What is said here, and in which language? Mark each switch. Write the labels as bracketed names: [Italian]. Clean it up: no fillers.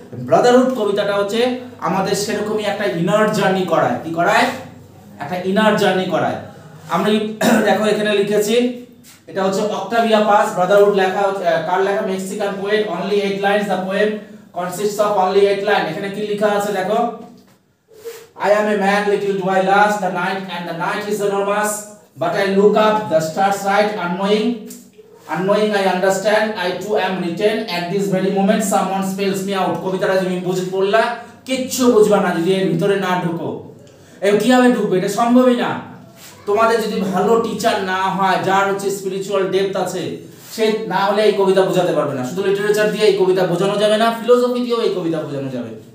[Bangla] Brotherhood কবিতাটা হচ্ছে আমাদের সেরকমই একটা ইনার জার্নি করায়। কি করায়, একটা ইনার জার্নি করায়। আমরা দেখো এখানে লিখেছি, এটা হচ্ছে অক্টাভিয়া পাস। [English] brotherhood [Bangla] লেখা, কার লেখা, [English] Mexican poet. Only 8 lines, the poem consists of only 8 lines. [Bangla] এখানে কি লেখা আছে দেখো, [English] I am a man, little do I last the night, and the night is enormous, but I look up, the stars right, unknowing I understand, I too am written, at this very moment someone spells me out. [Bangla] কবিতাটা তুমি পড়লা, কিচ্ছু বুঝবা না যদি এর ভিতরে না ঢুকো। কিভাবে ঢুকবে, এটা সম্ভবই না। তোমাদের যদি ভালো টিচার না হয়, যার হচ্ছে স্পিরিচুয়াল ডেপথ আছে, সে না হলে এই কবিতা বোঝাতে পারবে না। শুধু লিটারেচার দিয়ে এই কবিতা বোঝানো যাবে না, ফিলোসফি দিয়েও এই কবিতা বোঝানো যাবে।